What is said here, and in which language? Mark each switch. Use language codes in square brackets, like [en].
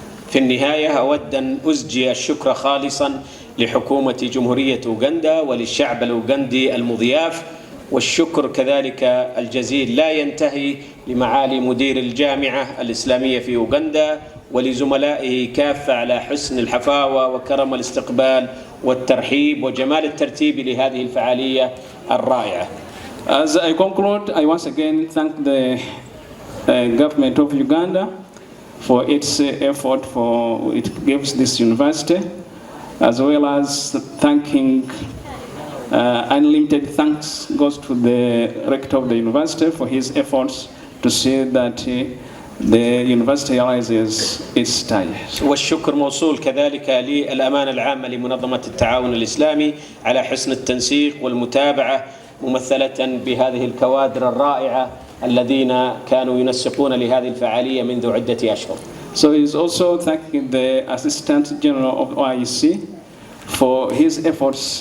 [ar] في النهاية أود أن أزجي الشكر خالصا لحكومة جمهورية أوغندا وللشعب الأوغندي المضياف، والشكر كذلك الجزيل لا ينتهي لمعالي مدير الجامعة الإسلامية في أوغندا ولزملائه كافة على حسن الحفاوة وكرم الاستقبال والترحيب وجمال الترتيب لهذه الفعالية الرائعة. [en] As I conclude, I once again thank the government of Uganda for its effort for it gives this university, as well as thanking unlimited thanks goes to the rector of the university for his efforts to see that the university rises its tide. [ar] والشكر موصول كذلك للأمانة العامة لمنظمة التعاون الإسلامي على حسن التنسيق والمتابعة ممثلة بهذه الكوادر الرائعة الذين كانوا ينسقون لهذه الفعالية منذ عدة أشهر. [en] So he's also thanking the Assistant General of OIC for his efforts.